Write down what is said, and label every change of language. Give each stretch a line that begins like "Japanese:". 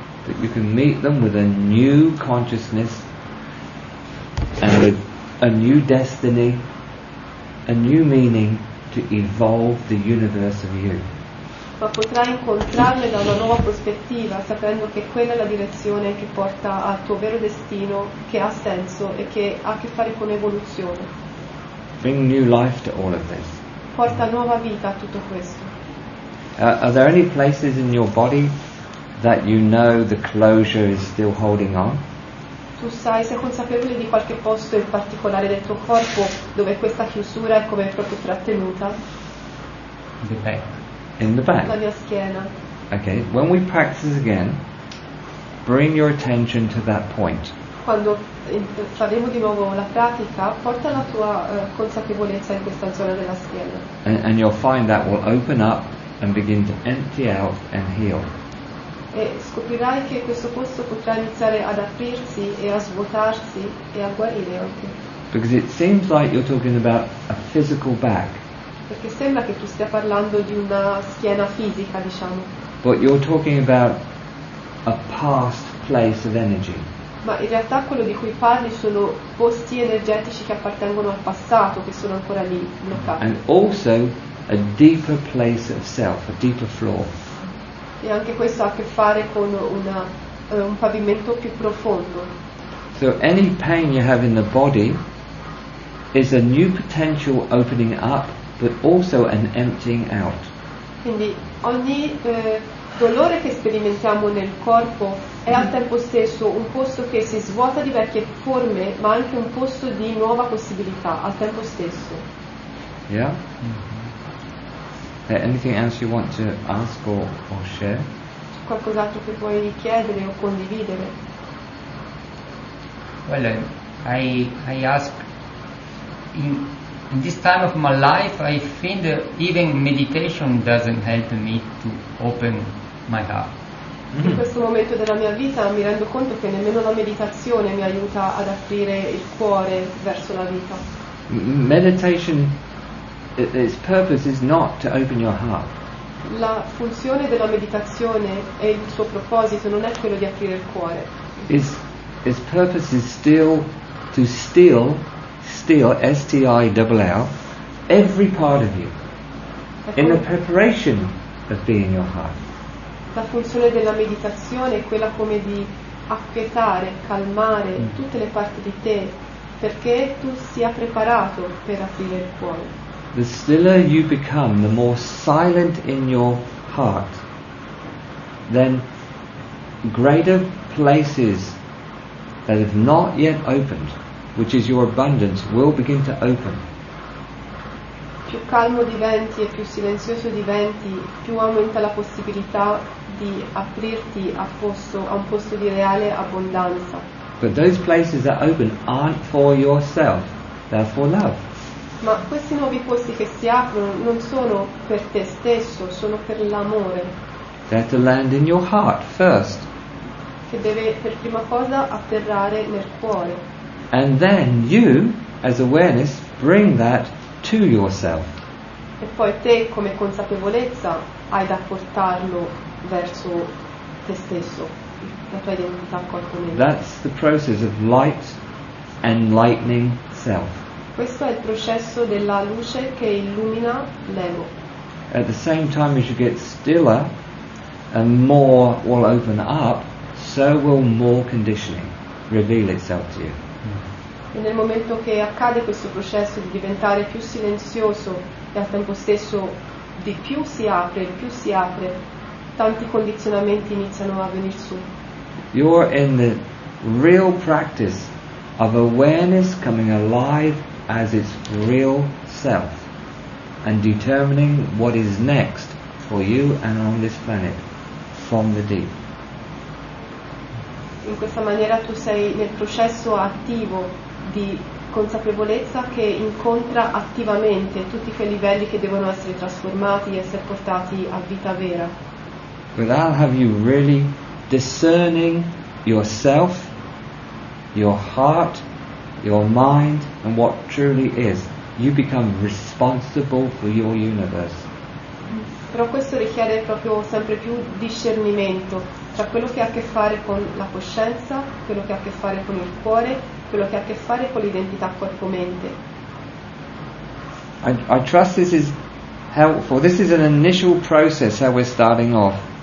English: That you can meet them with a new consciousness and with a new destiny, a new meaning to evolve the universe of you.
Italian: Ma potrai incontrarle da una nuova prospettiva, sapendo che quella è la direzione che porta al tuo vero destino, che ha senso e che ha a che fare con evoluzione.
English: Bring new life to all of this.
Italian: Porta nuova vita a tutto questo.
English: Are there any places in your body that you know the closure is still holding on?
Italian: Tu sei consapevole di qualche posto in particolare del tuo corpo dove questa chiusura è come proprio trattenuta?
English: The back. In the
Italian: La
English: back.
Italian: mia schiena.
English: Okay, when we practice again, bring your attention to that point.
Italian: Quando faremo di nuovo la pratica, porta la tua consapevolezza in questa zona della schiena.
English: And you'll find that will open up and begin to empty out and heal.
Italian: E scoprirai che questo posto potrà iniziare ad aprirsi e a svuotarsi e a guarire anche.
English: Because it seems like you're talking about a physical back,
Italian: Perché sembra che tu stia parlando di una schiena fisica, diciamo,
English: but you're talking about a past place of energy.
Italian: Ma in realtà quello di cui parli sono posti energetici che appartengono al passato, che sono ancora lì bloccati.
English: And also a deeper place of self, a deeper floor.
Italian: E anche questo ha a che fare con un pavimento più profondo.
English: So any pain you have in the body is a new potential opening up, but also an emptying out.
Italian: Quindi ogni dolore che sperimentiamo nel corpo è al tempo stesso un posto che si svuota di vecchie forme, ma anche un posto di nuova possibilità al tempo stesso.
English: Yeah? Anything else you want to ask or share?
Italian: C'è qualcos'altro che vuoi chiedere o condividere?
English: Well, I ask, in this time of my life, I think that even meditation doesn't help me to open my heart.
Italian: In questo momento della mia vita mi rendo conto che nemmeno la meditazione mi aiuta ad aprire il cuore verso la vita.
English: Meditation, its purpose is not to open your heart.
Italian: La funzione della meditazione e il suo proposito non è quello di aprire il cuore.
English: Its purpose is still to steal, S-T-I-L-L, every part of you in the preparation of being your heart.
Italian: La funzione della meditazione è quella come di acquietare, calmare tutte le parti di te perché tu sia preparato per aprire il cuore.
English: The stiller you become, the more silent in your heart, then greater places that have not yet opened, which is your abundance, will begin to open.
Italian: Più calmo diventi e più silenzioso diventi, più aumenta la possibilità di aprirti a un posto di reale abbondanza.
English: But those places that open aren't for yourself, they're for love.
Italian: Ma questi nuovi posti che si aprono non sono per te stesso, sono per l'amore,
English: They have to land in your heart first.
Italian: che deve per prima cosa atterrare nel cuore.
English: And then you, as awareness, bring that to yourself.
Italian: E poi te come consapevolezza hai da portarlo verso te stesso, la tua identità corpo-mente.
English: That's the process of light enlightening self.
Italian: Questo è il processo della luce che illumina l'ego.
English: At the same time as you get stiller and more will open up, so will more conditioning reveal itself to you.
Italian: E nel momento che accade questo processo di diventare più silenzioso e al tempo stesso di più si apre, tanti condizionamenti iniziano a venire su.
English: You're in the real practice of awareness coming alive as its real self and determining what is next for you and on this planet from the deep.
Italian: In questa maniera tu sei nel processo attivo di consapevolezza che incontra attivamente tutti quei livelli che devono essere trasformati e essere portati a vita vera.
English: But that'll have you really discerning yourself, your heart, your mind, and what truly is. You become responsible for your universe.
Italian: Però questo richiede proprio sempre più discernimento tra quello che ha a che fare con la coscienza, quello che ha a che fare con il cuore, quello che ha a che fare con l'identità corpo-mente.
English: I trust this is helpful. This is an initial process how we're starting off.